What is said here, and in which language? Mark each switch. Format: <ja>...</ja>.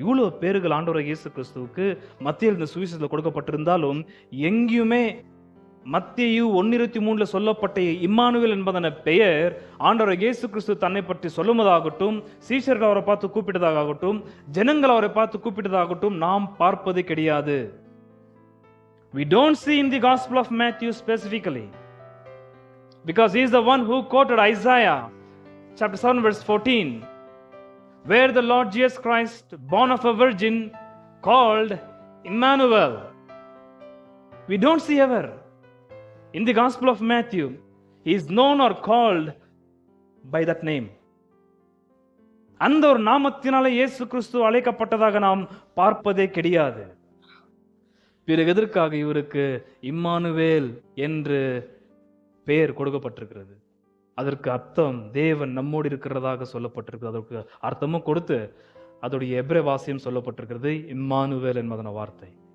<ta>இவ்வளவு பேர்கள் ஆண்டவராகிய இயேசு கிறிஸ்துவுக்கு மத்தியில் இந்த சுவிசேஷத்தில் கொடுக்கப்பட்டிருந்தாலும் எங்கேயுமே மத்தேயு 1:23 சொல்லப்பட்ட இம்மானுவேல் என்பதான பெயர் ஆண்டவராகிய இயேசு கிறிஸ்து தன்னை பற்றி சொல்லுவதாகட்டும், சீஷர்கள் அவரை பார்த்து கூப்பிட்டதாகட்டும், ஜனங்கள் அவரை பார்த்து கூப்பிட்டதாகட்டும் நாம் பார்ப்பது கிடையாது.</ta> <en>We don't see in the Gospel of Matthew specifically, because he is the one who quoted Isaiah chapter 7 verse 14, where the Lord Jesus Christ, born of a virgin, called Emmanuel. We don't see ever in the Gospel of Matthew he is known or called by that name.</en> <ta>அந்த ஒரு நாமத்தினாலே இயேசு கிறிஸ்து அழைக்கப்பட்டதாக நாம் பார்ப்பதே கிடையாது. பிறகு எதற்காக இவருக்கு Emmanuel என்று பெயர் கொடுக்கப்பட்டிருக்கிறது? அதற்கு அர்த்தம் தேவன் நம்மோடு இருக்கிறதாக சொல்லப்பட்டிருக்கு. அதற்கு அர்த்தமும் கொடுத்து அதோடைய எபிரே வாசியம் சொல்லப்பட்டிருக்கிறது இம்மானுவேல் என்பதன வார்த்தை.</ta>